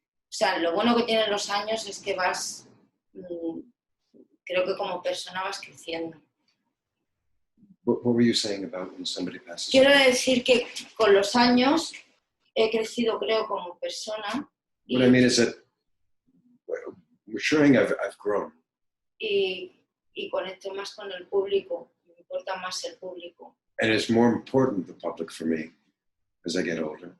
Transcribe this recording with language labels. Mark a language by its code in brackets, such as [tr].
[es] O sea, lo bueno que tienen los años es que vas, creo que como persona vas creciendo. [en] What were you saying about when somebody passes away? [es] Quiero [en] away? [es] decir que con los años he crecido, creo, como persona. [en] What I mean is that maturing, I've grown. [es] Y conecto más con el público. Me importa más el público. [en] And it's more important, the public, for me, as I get older.